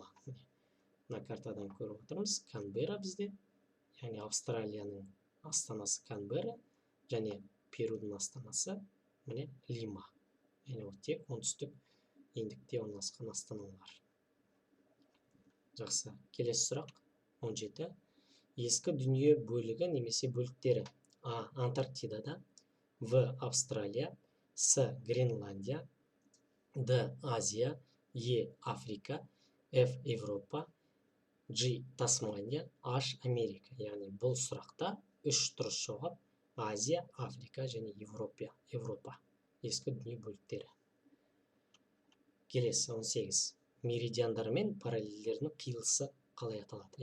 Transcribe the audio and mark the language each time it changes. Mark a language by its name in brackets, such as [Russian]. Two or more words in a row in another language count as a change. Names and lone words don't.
[Kazakh] Мына картадан көріп отырмыз. Канберра бізде, яғни Австралияның астанасы Канберра және Перудің астанасы міне Лима. Яғни ол тек оңтүстік ендікте орналасқан астаналар. Жақсы. Келесі сұрақ 17. Ескі дүние бөлігі немесе бөліктері. А. Антарктидада, В. Австралия, С. Гренландия, Д. Азия, Е. Африка, Ф. Европа, G. Тасмания, H. Америка. Яғни бұл сұрақта үш дұрыс жауап Азия, Африка және Европа. Ескі дүние бөліктері. Келесі 18. Меридиандар мен параллельдердің қиылысы қалай аталады?